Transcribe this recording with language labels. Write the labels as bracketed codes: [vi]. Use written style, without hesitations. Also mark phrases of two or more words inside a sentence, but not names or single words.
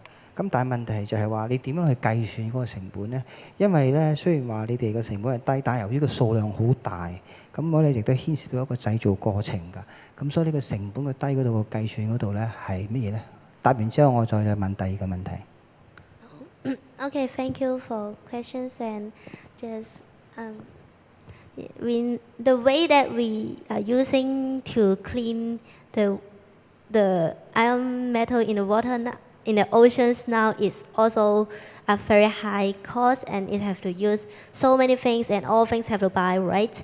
[yue] 咁但係問題就係話你點樣去計算嗰個成本呢？因為咧雖然話你哋個成本係低，但係由於個數量好大，咁我哋亦都牽涉到一個製造過程㗎。咁所以呢個成本嘅低嗰度個計算嗰度咧係乜嘢呢？答完之後我再問第二個問題。 [en] Okay, thank you for questions, and just the way that we are using to clean the iron metal in the water in the oceans now is also a very high cost, and it have to use so many things, and all things have to buy, right?